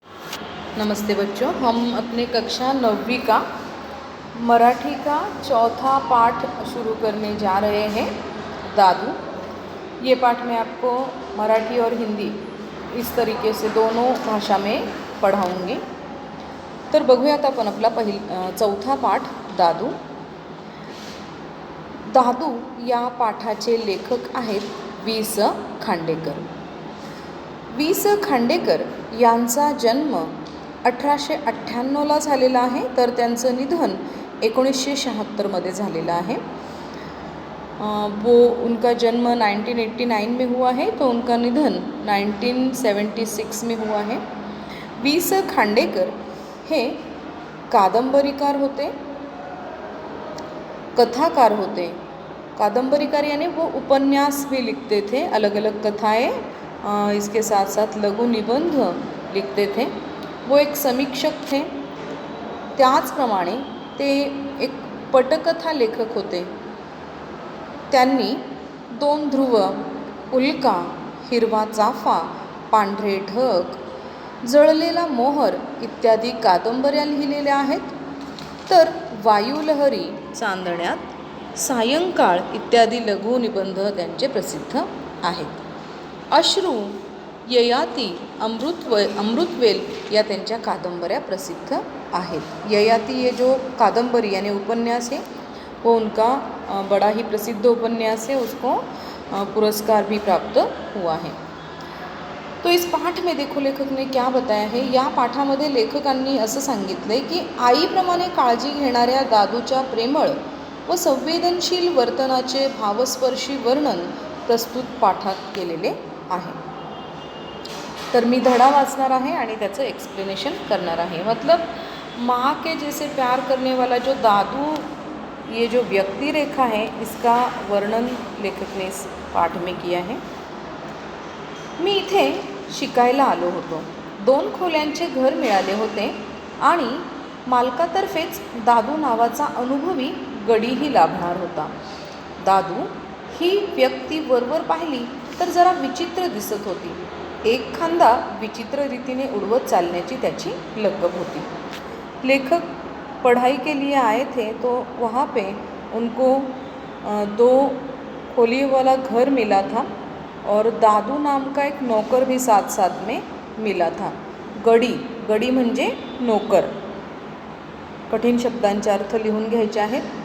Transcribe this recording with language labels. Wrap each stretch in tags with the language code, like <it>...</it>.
<hi>नमस्ते बच्चों, हम अपने कक्षा 9वीं का मराठी का चौथा पाठ शुरू करने जा रहे हैं, दादू। ये पाठ मैं आपको मराठी और हिंदी इस तरीके से दोनों भाषा में पढ़ाऊँगी।</hi> <mr>तर बघूयात आपण आपला चौथा पाठ, दादू। दादू या पाठाचे लेखक आहेत वि. स. खांडेकर। वि. स. खांडेकर यांचा जन्म 1898ला झालेला आहे, तर त्यांचं निधन 1976 झालेलं आहे।</mr> <hi>वो उनका जन्म 1989 में हुआ है, तो उनका निधन 1976 में हुआ है।</hi> <mr>वि. स. खांडेकर हे कादंबरीकार होते, कथाकार होते।</mr> <hi>कादंबरीकार यानी वो उपन्यास भी लिखते थे, अलग अलग कथाएं, इसके साथ साथ लघु निबंध लिखते थे। वो एक समीक्षक थे,</hi> <mr>त्याचप्रमाणे ते एक पटकथा लेखक होते। त्यांनी 2 ध्रुव, उल्का, हिरवा चाफा, पांढरे ढग, जळलेला मोहर इत्यादी कादंबऱ्या लिहिलेल्या आहेत। तर वायुलहरी, चांदण्यात, सायंकाळ इत्यादी लघु निबंध त्यांचे प्रसिद्ध आहेत। अश्रू, ययाती, अमृतवेल या त्यांच्या कादंबऱ्या प्रसिद्ध आहेत।</mr> <hi>ययाती ये जो कादंबरी यानी उपन्यास है, वो उनका बड़ा ही प्रसिद्ध उपन्यास है, उसको पुरस्कार भी प्राप्त हुआ है। तो इस पाठ में देखो लेखक ने क्या बताया है।</hi> <mr>या पाठामध्ये लेखकांनी असं सांगितलं आहे की आईप्रमाणे काळजी घेणाऱ्या दादूच्या प्रेमळ व संवेदनशील वर्तनाचे भावस्पर्शी वर्णन प्रस्तुत पाठात केलेले आहे। तर मी धडा वाचणार आहे आणि त्याचं एक्सप्लेनेशन करणार आहे।</mr> <hi>मतलब माँ के जैसे प्यार करने वाला जो दादू, ये जो व्यक्ति रेखा है, इसका वर्णन लेखक ने इस पाठ में किया है।</hi> <mr>मी इथे शिकायला आलो होतो। 2 खोल्यांचे घर मिळाले होते आणि मालकातर्फेच दादू नावाचा अनुभवी गडीही लाभणार होता। दादू ही व्यक्ती वरवर पाहिली तर जरा विचित्र दिसत होती। एक खांदा विचित्र रीतीने उड़वत चालण्याची त्याची लगबग होती।</mr> <hi>लेखक पढ़ाई के लिए आए थे, तो वहाँ पे उनको 2 खोली वाला घर मिला था और दादू नाम का एक नौकर भी साथ साथ में मिला था।</hi> <mr>गडी म्हणजे नौकर। कठीण शब्दांचे अर्थ लिहून घ्यायचे आहेत।</mr>